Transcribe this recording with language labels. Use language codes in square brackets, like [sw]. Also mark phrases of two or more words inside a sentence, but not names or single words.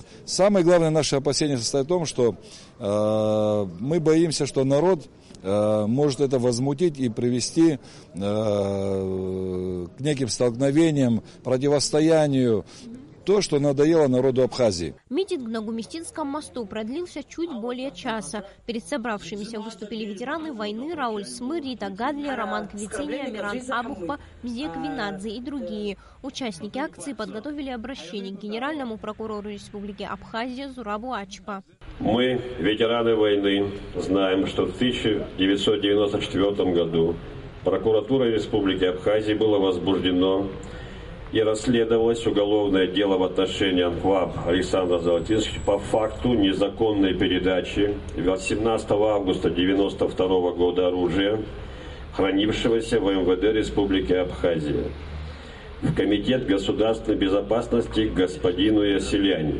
[ru] Самое главное наше опасение состоит в том, что мы боимся, что народ может это возмутить и привести к неким столкновениям, противостоянию. То, что надоело народу Абхазии. Митинг на Гумистинском мосту продлился чуть более часа. Перед собравшимися выступили ветераны войны Рауль Смыр, Рита Гадли, Роман Квицини, Амиран Абухпа, Мзек Винадзе и другие. Участники акции подготовили обращение к генеральному прокурору Республики Абхазия Зурабу Ачпа. Мы, ветераны войны, знаем, что в 1994 году прокуратурой Республики Абхазия было возбуждено и расследовалось уголовное дело в отношении Анкваб Александра Золотинского по факту незаконной передачи 18 августа 1992 года оружия, хранившегося в МВД Республики Абхазия, в Комитет государственной безопасности господину Яселяне.